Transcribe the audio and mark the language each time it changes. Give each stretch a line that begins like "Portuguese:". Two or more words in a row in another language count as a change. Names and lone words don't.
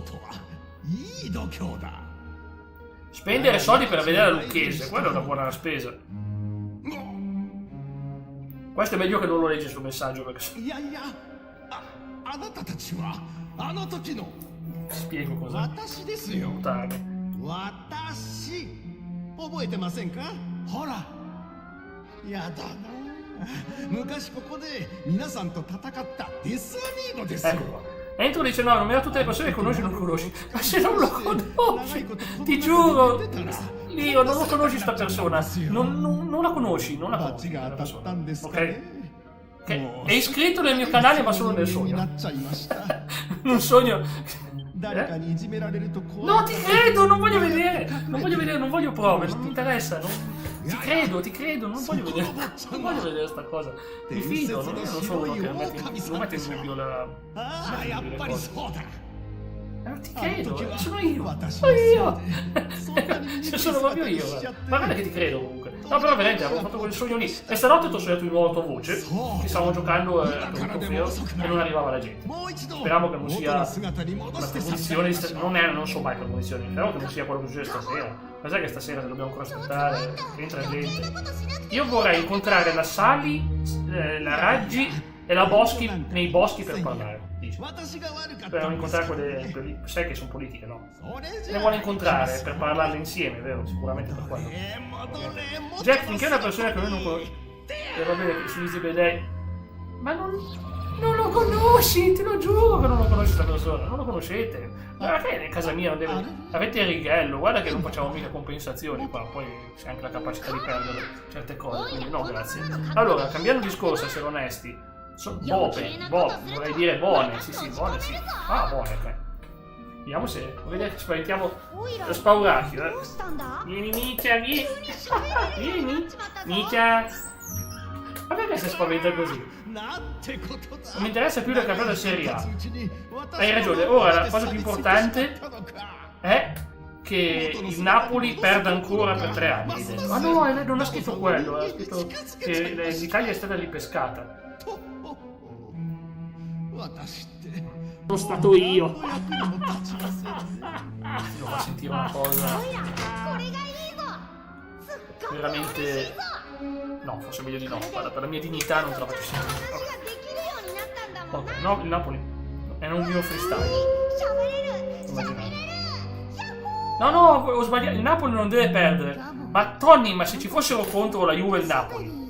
Italian: Spendere soldi per vedere la Lucchese, quella è una buona spesa. Questo è meglio che non lo leggi sul messaggio perché... Spiego cos'è. Puttane.
Japanese: 私覚えてませんかほらやだな昔ここで皆さんと戦ったデスアミーゴですよ
Italian: Ecco qua. Entro dice no, non mi ha tutte le persone che conosci o non conosci. Ma se non lo conosci, ti giuro, Lio, non lo conosci sta persona. Non la conosci, non la
Japanese: 罰
Italian: conosci.
Japanese: が
Italian: questa
Japanese: 当たった
Italian: persona.
Japanese: んですか
Italian: Ok?
Japanese: ね
Italian: Ok. È iscritto nel mio canale, ma solo nel
Japanese: に
Italian: sogno.
Japanese: なっちゃいました
Italian: Un sogno.
Japanese: 誰かにいじめられると怖い
Italian: No, ti credo, non voglio vedere. Non voglio vedere, non voglio prove, non mi interessa. Ti credo, non voglio vedere. Non voglio vedere sta cosa. Mi fido, io non sono uno che non mette in dubbio la.
Japanese: ああやっぱりそうだ
Italian: Ti credo, sono io.
Japanese: 私
Italian: Sono
Japanese: のせい
Italian: io.
Japanese: でそんなに見
Italian: Se
Japanese: 逃
Italian: sono
Japanese: し
Italian: proprio
Japanese: 方
Italian: io,
Japanese: しちゃって
Italian: ma guarda che ti credo comunque. No, però veramente avevo fatto quel sogno lì. E stanotte ti ho sognato di nuovo la tua voce. Che stavamo giocando per un trofeo e non arrivava la gente.
Japanese: もう一度
Italian: Speriamo che non
Japanese: 元
Italian: sia
Japanese: の姿に戻
Italian: una
Japanese: してさ
Italian: premonizione di non so mai premonizioni, speriamo che non sia quello che succede stasera. Ma sai che stasera se dobbiamo ancora aspettare, che entra gente. Io vorrei incontrare la Sally, la Raggi e la Boschi nei boschi per parlare. Dice.
Japanese: 私が悪かった
Italian: Per
Japanese: んです
Italian: incontrare quelle. Sai che sono politiche, no?
Japanese: それじ
Italian: Le
Japanese: ゃ
Italian: vuole incontrare per parlarle insieme, vero? Sicuramente per quello.
Japanese: 戻れ戻
Italian: Jack, finché è una persona che noi non conosciamo. E va bene che su Easy by Day. Ma non lo conosci, te lo giuro che non lo conosci questa persona, non lo conoscete. Guarda che in casa mia non deve. Avete il righello, guarda che non facciamo mica compensazioni qua, poi c'è anche la capacità di perdere certe cose, quindi no grazie. Allora, cambiando discorso, essere onesti. Vorrei dire buone, sì, buone sì. Ah, buone, ok. Vediamo se. Vedete, spaventiamo lo spauracchio,
Japanese: どうしたんだ
Italian: Vieni, Micia, vieni. Vieni, Micia. Ma perché si spaventa così?
Japanese: なんてことだ
Italian: Non mi interessa più la campionata Serie A.
Japanese: うちに私
Italian: Hai ragione, ora la cosa più importante è che il Napoli perda ancora per 3 anni. Ma no, non ha scritto quello, ha scritto che l'Italia è stata ripescata.
Japanese: 私って
Italian: Sono stato io.
Japanese: お役にも立ちませんね
Italian: Devo far sentire una cosa
Japanese: これがいいぞすっごく嬉しい
Italian: veramente.
Japanese: ぞ
Italian: No, forse meglio di no. Guarda, per la mia dignità non te la faccio
Japanese: 話
Italian: sentire.
Japanese: ができるようになったんだもんな
Italian: Ok, no, il Napoli è un mio freestyle.
Japanese: 喋れる
Italian: Immaginate. No, no, ho sbagliato. Il Napoli non deve perdere. Ma Tony, ma se ci fossero contro la Juve e il Napoli,